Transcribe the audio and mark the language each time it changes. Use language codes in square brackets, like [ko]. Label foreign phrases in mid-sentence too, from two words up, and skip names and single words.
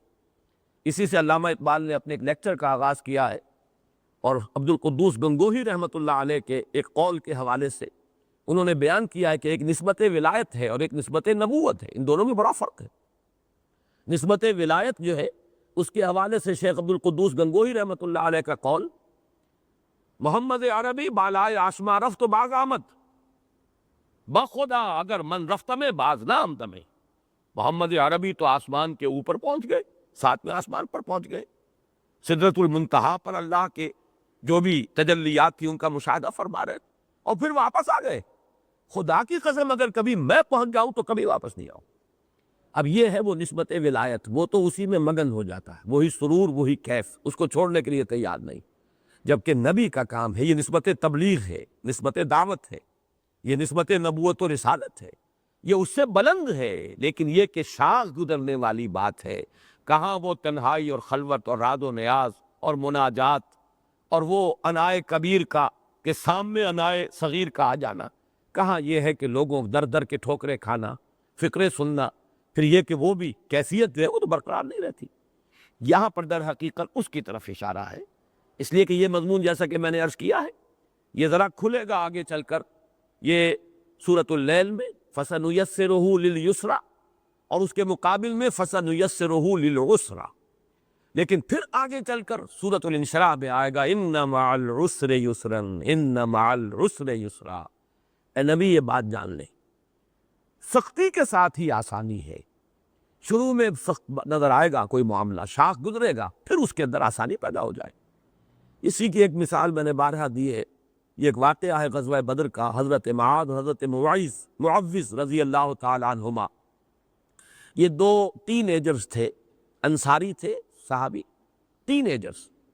[ur] اسی سے علامہ اقبال نے اپنے ایک لیکچر کا آغاز کیا ہے، اور عبد القدوس گنگوہی [ar] رحمۃ اللہ علیہ [ur] کے ایک قول کے حوالے سے انہوں نے بیان کیا ہے کہ ایک نسبت ولایت ہے اور ایک نسبت نبوت ہے، ان دونوں میں بڑا فرق ہے۔ نسبت ولایت جو ہے اس کے حوالے سے شیخ عبد القدوس گنگوہی [ar] رحمۃ اللہ علیہ [ur] کا قول، محمد عربی [fa] بالائے آسماں رفت و باز آمد، بخدا اگر من رفت میں باز نہ آمد میں۔ [ur] محمد عربی تو آسمان کے اوپر پہنچ گئے، ساتویں آسمان پر پہنچ گئے، سدرۃ المنتہا پر اللہ کے جو بھی تجلیات تھی ان کا مشاہدہ فرما رہے، اور پھر واپس آ گئے۔ خدا کی قسم اگر کبھی میں پہنچ جاؤں تو کبھی واپس نہیں آؤں۔ اب یہ ہے وہ نسبت ولایت، وہ تو اسی میں مگن ہو جاتا ہے، وہی سرور، وہی کیف، اس کو چھوڑنے کے لیے تیار نہیں۔ جبکہ نبی کا کام ہے، یہ نسبت تبلیغ ہے، نسبت دعوت ہے، یہ نسبت نبوت و رسالت ہے، یہ اس سے بلند ہے، لیکن یہ کہ شاخ گزرنے والی بات ہے۔ کہاں وہ تنہائی اور خلوت اور راد و نیاز اور مناجات اور وہ انائے کبیر کا کہ سامنے انائے صغیر کا آ جانا، کہاں یہ ہے کہ لوگوں در در کے ٹھوکریں کھانا، فقرے سننا، پھر یہ کہ وہ بھی کیفیت جو ہے وہ تو برقرار نہیں رہتی۔ یہاں پر در حقیقت اس کی طرف اشارہ ہے، اس لیے کہ یہ مضمون جیسا کہ میں نے عرض کیا ہے یہ ذرا کھلے گا آگے چل کر، یہ سورۃ اللیل میں [ar] فَسَنُيَسِّرُهُ لِلْيُسْرَىٰ [ur] اور اس کے مقابل میں [ar] فَسَنُيَسِّرُهُ لِلْعُسْرَىٰ، [ur] لیکن پھر آگے چل کر سورۃ الانشراح میں آئے گا [ar] اِنَّ مَعَ الْعُسْرِ يُسْرًا اِنَّ مَعَ الْعُسْرِ يُسْرًا۔ [ur] اے نبی یہ بات جان لیں، سختی کے ساتھ ہی آسانی ہے۔ شروع میں سخت نظر آئے گا کوئی معاملہ، شاخ گزرے گا، پھر اس کے اندر آسانی پیدا ہو جائے۔ اسی کی ایک مثال میں نے بارہا دی ہے، یہ ایک واقعہ ہے غزوہ بدر کا، حضرت معاذ اور حضرت معوذ [ar] رضی اللہ تعالی عنہما، [ur] یہ دو ٹین ایجرز تھے، انصاری تھے، صحابی، ٹین ایجرز۔